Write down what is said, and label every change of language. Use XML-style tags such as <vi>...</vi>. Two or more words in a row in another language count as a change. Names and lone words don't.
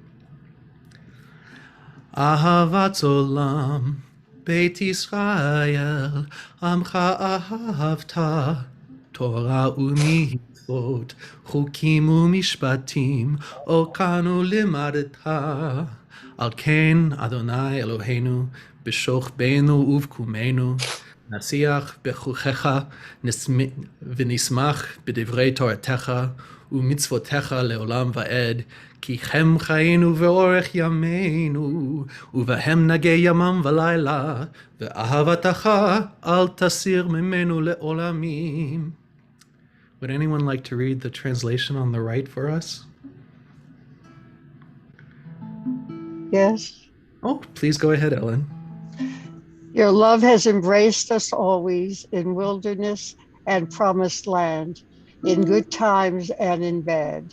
<he>אהבת עולם, בית ישראל, עמך אהבת, תורה ומצוות, חוקים ומשפטים, אותנו לימדת. על כן אדוני אלוהינו, בשכבנו ובקומנו, נשיח בחוקיך, ונשמח בדברי תורתך, ובמצוותיך לעולם ועד, כי הם חיינו ואורך ימינו, ובהם נגי ימם ולילה, ואהבתך אל תסיר ממנו לעולמים.</he> <en>Would anyone like to read the translation on the right for us? Yes. Oh, please go ahead, Ellen. Your love has embraced us always in wilderness and promised land, in good times and in bad.</en>